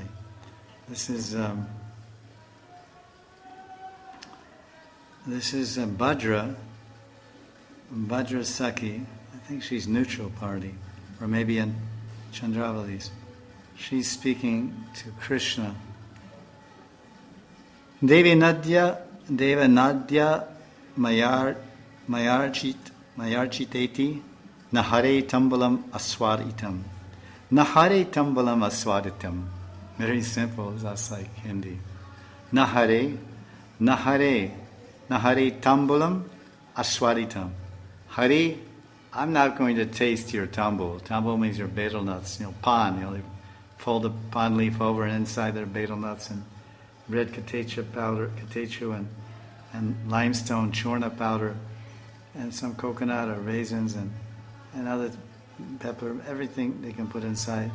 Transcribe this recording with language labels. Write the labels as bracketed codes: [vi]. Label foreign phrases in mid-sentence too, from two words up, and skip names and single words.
[en] This is Bhadra Sakhi. I think she's neutral party, or maybe in Chandravali's. She's speaking to Krishna. [sa] Deva Nadya Mayarchiteti Nahare Tambalam Aswaditam. Nahare Tambalam Aswaditam. [en] Very simple, just like Hindi. [sa] Nahare Tambalam Aswaditam. [en] Hari, I'm not going to taste your tambul. Tambul means your betel nuts, pan. You fold the pan leaf over and inside there are betel nuts and red katecha powder, katechu and limestone churna powder and some coconut or raisins and other pepper, everything they can put inside.